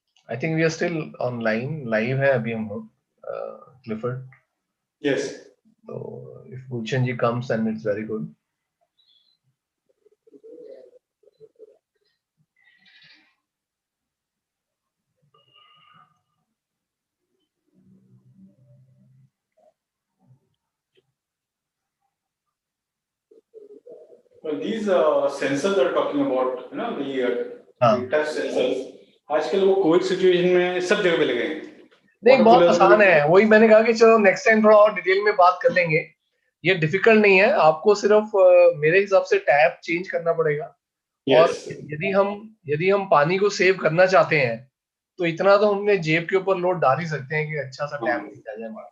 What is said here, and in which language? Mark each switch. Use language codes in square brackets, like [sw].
[en] I think we are still online, live [hi] है अभी हम लोग, [en] Clifford. Yes. So if Gulshan ji comes, then it's very good. Well, these sensors are talking about, you know, the touch sensors. [hi] आजकल वो Covid situation में सब जगह पे लगे हैं। नहीं, बहुत आसान है। वही मैंने कहा कि चलो नेक्स्ट टाइम थोड़ा और डिटेल में बात कर लेंगे। ये डिफिकल्ट नहीं है, आपको सिर्फ मेरे हिसाब से टैप चेंज करना पड़ेगा। और यदि हम पानी को सेव करना चाहते हैं तो इतना तो हमने जेब के ऊपर लोड डाल ही सकते हैं कि अच्छा सा टैप दिख जाए हमारा।